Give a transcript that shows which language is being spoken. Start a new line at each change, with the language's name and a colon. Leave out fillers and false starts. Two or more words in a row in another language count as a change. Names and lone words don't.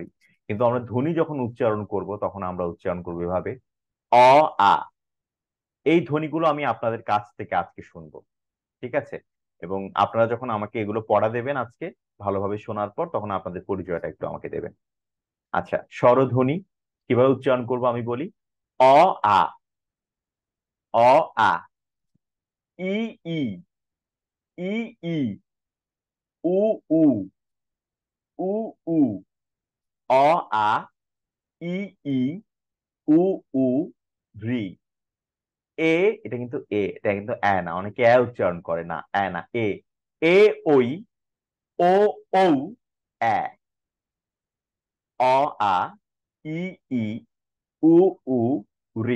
Bangla: কিন্তু আমরা ধ্বনি যখন উচ্চারণ করব তখন আমরা উচ্চারণ করবো এভাবে, অ, আ। এই ধ্বনিগুলো আমি আপনাদের কাছ থেকে আজকে শুনবো। ঠিক আছে। এবং আপনারা যখন আমাকে এগুলো পড়া দেবেন আজকে, ভালোভাবে শোনার পর তখন আপনাদের পরিচয়টা একটু আমাকে দেবেন। আচ্ছা, স্বরধ্বনি কিভাবে উচ্চারণ করবো আমি বলি। অ, আ, অ, আ, ই, ই, ই, ই, উ, উ, উ, উ, অ, আ, ই, ই, উ, উ, রি। এ, এটা কিন্তু এটা কিন্তু না, অনেকে উচ্চারণ করে না, না, এ, ওই, ও, ঔ, এ, অ, আ, ই, ই, উ, উ, রি।